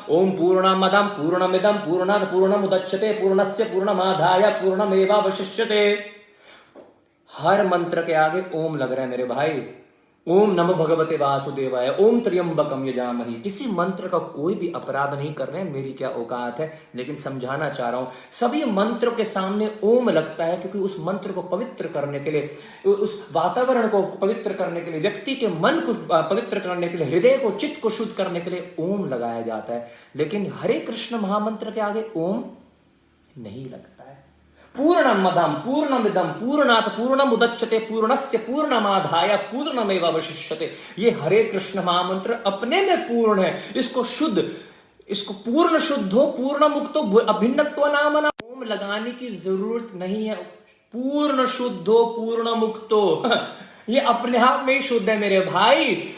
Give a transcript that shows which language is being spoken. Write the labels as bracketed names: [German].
[Sanskrit] ओम पूर्णमदं पूर्णमिदं पूर्णात् पूर्णमुदच्यते पूर्णस्य पूर्णमादाय पूर्णमेवावशिष्यते। [Hindi] हर मंत्र के आगे ओम लग रहा है मेरे भाई। [Sanskrit] ओम नमो भगवते वासुदेवाय, ओम त्र्यंबकम यजामहि। [Hindi] किसी मंत्र का कोई भी अपराध नहीं कर रहे हैं, मेरी क्या औकात है, लेकिन समझाना चाह रहा हूं। सभी मंत्रों के सामने ओम लगता है क्योंकि उस मंत्र को पवित्र करने के लिए, उस वातावरण को पवित्र करने के लिए, व्यक्ति के मन को पवित्र करने के लिए, हृदय को, चित्त को शुद्ध करने के लिए ओम लगाया जाता है। लेकिन हरे कृष्ण महामंत्र के आगे ओम नहीं लगता है। [Sanskrit] पूर्णमदं पूर्णमिदं पूर्णात् पूर्णमुदच्यते पूर्णस्य पूर्णमादाय पूर्णमेवावशिष्यते। [Hindi] ये हरे कृष्ण महामंत्र अपने में पूर्ण है। इसको शुद्ध, इसको पूर्ण शुद्ध हो, पूर्ण मुक्त हो, अभिन्नत्व नामना ओम लगाने की जरूरत नहीं है। पूर्ण शुद्ध हो, पूर्ण मुक्त हो, ये अपने आप में ही शुद्ध है मेरे भाई।